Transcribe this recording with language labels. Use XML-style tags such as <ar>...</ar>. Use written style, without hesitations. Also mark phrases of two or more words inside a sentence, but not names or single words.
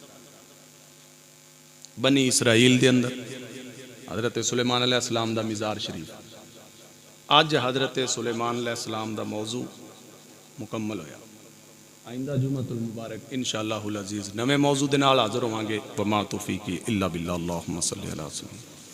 <pa>ਬਨੀ ਇਸਰਾਈਲ ਕੇ ਅੰਦਰ ਹਜ਼ਰਤ ਸੁਲੇਮਾਨ ਅਲੈਹਿੱਸਲਾਮ ਦਾ ਮਿਜ਼ਾਰ ਸ਼ਰੀਫ਼। ਅੱਜ ਹਜ਼ਰਤ ਸੁਲੇਮਾਨ ਅਲੈਹਿੱਸਲਾਮ ਦਾ ਮੌਜ਼ੂ ਮੁਕੰਮਲ ਹੋਇਆ। ਆਇੰਦਾ</pa> <ar>الجمعة المبارك إن شاء الله العزيز</ar> <pa>ਨਵੇਂ ਮੌਜ਼ੂ ਦੇ ਨਾਲ ਹਾਜ਼ਰ ਹੋਵਾਂਗੇ।</pa> <ar>وما توفيقي إلا بالله. اللهم صل على سيدنا.</ar>